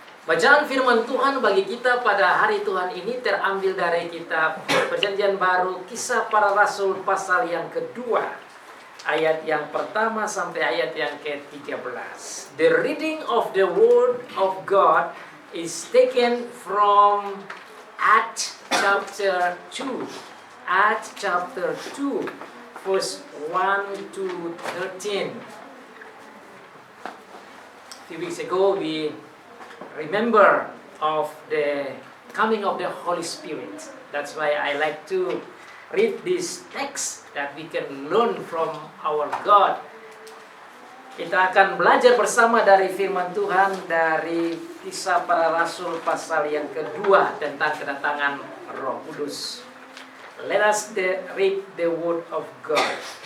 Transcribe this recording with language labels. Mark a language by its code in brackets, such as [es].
[id] Bacaan firman Tuhan bagi kita pada hari Tuhan ini terambil dari kitab Perjanjian Baru, Kisah Para Rasul pasal yang kedua, ayat yang pertama sampai ayat yang ke-13. [en] The reading of the word of God is taken from Acts chapter 2. Acts chapter 2, verse 1 to 13. A few weeks ago we remember of the coming of the Holy Spirit. That's why I like to read this text that we can learn from our God. [id] Kita akan belajar bersama dari firman Tuhan dari Kisah Para Rasul pasal yang kedua tentang kedatangan Roh Kudus. [en] Let us read the word of God.